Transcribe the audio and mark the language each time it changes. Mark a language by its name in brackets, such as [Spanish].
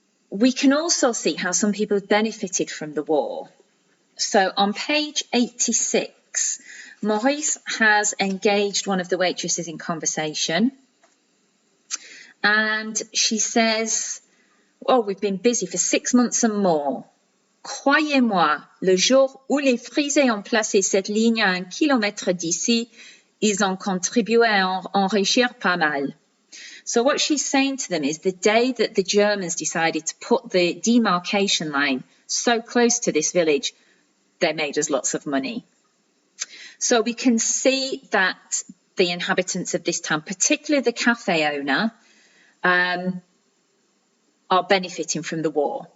[English] We can also see how some people have benefited from the war. So on page 86, Maurice has engaged one of the waitresses in conversation. And she says, oh, we've been busy for 6 months and more. [French] Croyez-moi, le jour où les Frisés ont placé cette ligne à 1 kilomètre d'ici, ils ont contribué à enrichir pas mal. [English] So what she's saying to them is the day that the Germans decided to put the demarcation line so close to this village, they made us lots of money. So we can see that the inhabitants of this town, particularly the cafe owner, are benefiting from the war.